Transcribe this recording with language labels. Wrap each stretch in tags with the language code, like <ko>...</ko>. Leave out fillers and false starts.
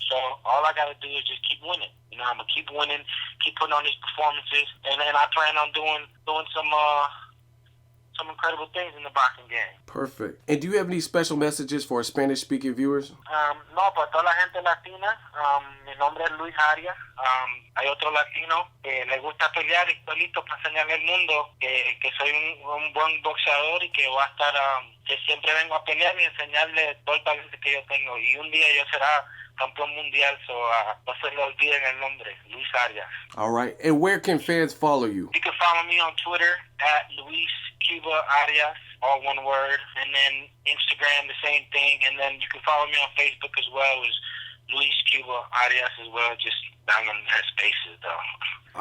<en>So all I got to do is just keep winning. I'm gonna keep winning, keep putting on these performances, and I plan on doing some incredible things in the boxing game. Perfect. And do you have any special messages for Spanish-speaking viewers?</en> <es>No, para toda la gente latina, mi nombre es Luis Arias. Hay otro latino que le gusta pelear y estoy listo para enseñarle al mundo que soy un buen boxeador y que voy a estar, que siempre vengo a pelear y enseñarle todo el talento que yo tengo. Y un día yo será campeón mundial, so no se le olviden el nombre, Luis Arias.</es> <en>All right. And where can fans follow you? You can follow me on Twitter at Luis Cuba Arias, all one word, and then Instagram the same thing, and then you can follow me on Facebook as well as Luis Cuba Arias as well. Just down in their spaces, though.</en>